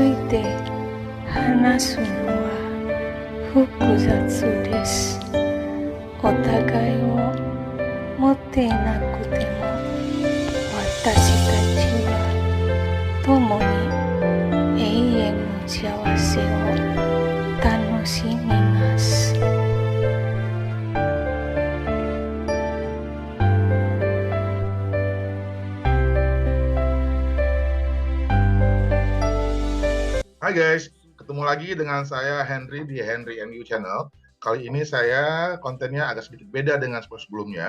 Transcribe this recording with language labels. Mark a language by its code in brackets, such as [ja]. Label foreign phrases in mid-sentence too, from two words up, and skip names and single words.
[ja] て話すのは複雑です。お互いを持っていなくても私たちは共に永遠の幸せを楽しみます。 [id] Hai guys, ketemu lagi dengan saya Henry di Henry MU Channel. Kali ini saya kontennya agak sedikit beda dengan sebelumnya.